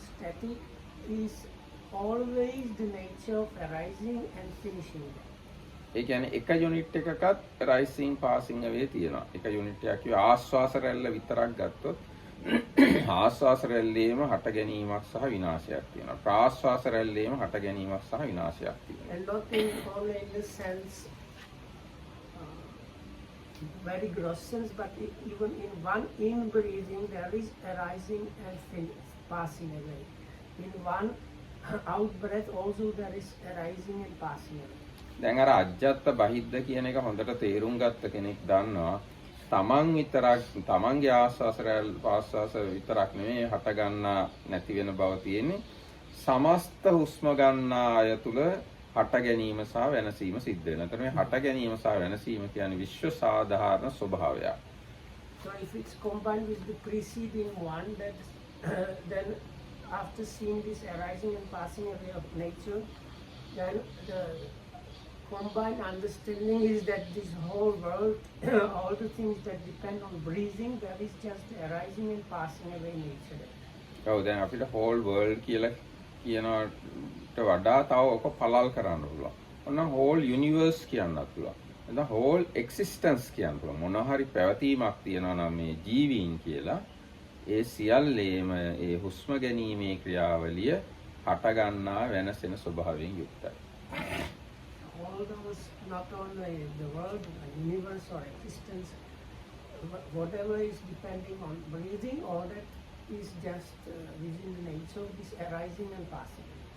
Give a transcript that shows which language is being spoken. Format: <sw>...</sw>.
<en>Static is always the nature of arising and finishing.</en> <si>ඒ කියන්නේ එක unit එකකත්</si> <en>rising passing වේ</en> <si>තියෙනවා. එක යුනිට් එකක් කිය ආස්වාස රැල්ල විතරක් ගත්තොත් ආස්වාස රැල්ලේම හට ගැනීමක් සහ විනාශයක් තියෙනවා. ප්‍රාස්වාස රැල්ලේම හට ගැනීමක් සහ විනාශයක් තියෙනවා.</si> <en>And not only in the sense, very gross sense, but even in one in breathing there is arising and passing away. In one out breath also there is arising and passing away.</en> <si>දැන් අර අජ්ජත් බහිද්ද කියන එක හොඳට තේරුම් ගත්ත කෙනෙක් දන්නවා තමන් විතරක් තමන්ගේ ආස්වාස රැල් පාස්වාස විතරක් නෙමෙයි හට ගන්නා නැති වෙන බව තියෙන්නේ සමස්ත හුස්ම ගන්නා අය තුල හට ගැනීම සහ වෙනසීම සිද්ධ වෙනවා. එතන මේ හට ගැනීම සහ වෙනසීම කියන්නේ විශ්ව සාධාරණ ස්වභාවයක්.</si> <en>So if it's combined with the preceding one, that then after seeing this arising and passing away of nature, then the combined understanding is that this whole world, all the things that depend on breathing, that is just arising and passing away nature.</en> <si>ඔව් දැන් අපිට</si> <en>whole world</en> <si>කියලා කියනවට වඩා තව ඔක පළල් කරන්න පුළුවන්. ඔන්න</si> <en>whole universe</en> <si>කියන්නත් පුළුවන්.</si> <en>the whole existence</en> <si>කියන පුළුවන්. මොන හරි පැවතීමක් තියෙනවා නම් මේ ජීවීන් කියලා ඒ සියල්ලේම ඒ හුස්ම ගැනීමේ ක්‍රියාවලිය හට ගන්නා වෙනසෙන ස්වභාවයෙන් යුක්තයි.</si> <en>All those, not only the world, the universe or existence, whatever is depending on breathing, all that is just within the nature of this arising and passing.</en>